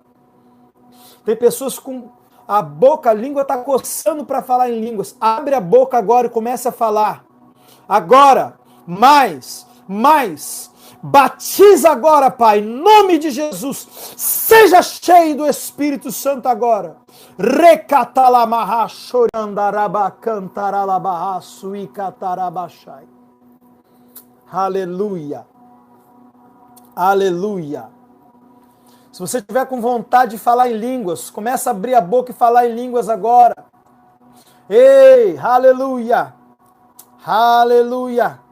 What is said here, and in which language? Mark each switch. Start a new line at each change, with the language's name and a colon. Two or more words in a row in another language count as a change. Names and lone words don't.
Portuguese: Tem pessoas com a boca, a língua está coçando para falar em línguas. Abre a boca agora e comece a falar. Agora, mais. Batiza agora, Pai, em nome de Jesus. Seja cheio do Espírito Santo agora. Recatalamarra chorandaraba cantaralabarra suicatarabachai. Aleluia. Aleluia. Se você tiver com vontade de falar em línguas, começa a abrir a boca e falar em línguas agora. Ei, aleluia. Aleluia.